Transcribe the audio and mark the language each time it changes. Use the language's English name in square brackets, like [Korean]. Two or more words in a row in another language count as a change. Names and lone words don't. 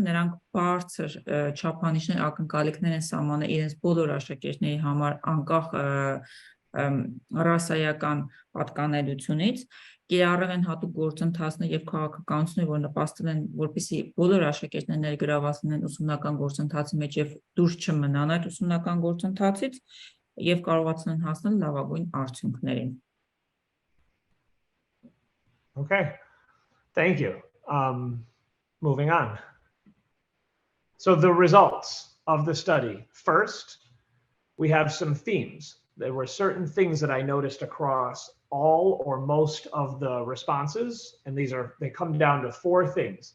[Armenian] նրանք բարձր չափանիշներ, ակնկալիքներ են սահմանել իրենց բոլոր աշակերտների համար, անկախ ռասայական պատկանելությունից, կիրառել են հատուկ գործընթացներ եւ քաղաքականություններ, որ նպաստել են, որպեսզի բոլոր աշակերտներն ներգրավված լինեն ուսումնական գործընթացի մեջ եւ դուրս չմնան այդ ուսումնական գործընթացից եւ կարողացնեն հասնել լավագույն արդյունքներին։ [English] Okay, thank you. Moving on. So the results of the study. First, we have some themes. There were certain things that I noticed across all or most of the responses, and they come down to four things.